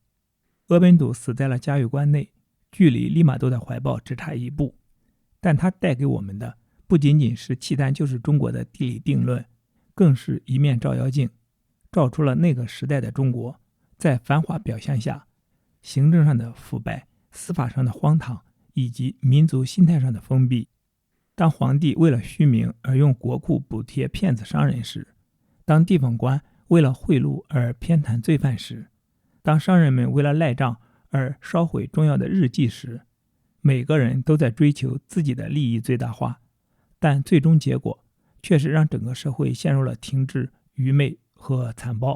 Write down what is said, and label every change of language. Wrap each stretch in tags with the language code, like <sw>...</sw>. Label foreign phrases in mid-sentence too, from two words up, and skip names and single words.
<zh>鄂本笃死在了嘉峪關內，距離利瑪竇的懷抱只差1步，但他帶給我們的不僅僅是契丹就是中國的地理定論，更是一面照妖鏡，照出了那個時代的中國在繁華表象下，行政上的腐敗、司法上的荒唐以及民族心態上的封閉。當皇帝為了虛名而用國庫補貼騙子商人時，當地方官為了賄賂而偏袒罪犯時，當商人們為了賴賬而燒毀重要的日記時，每個人都在追求自己的利益最大化，但最終結果卻是讓整個社會陷入了停滯、愚昧和殘暴。</zh>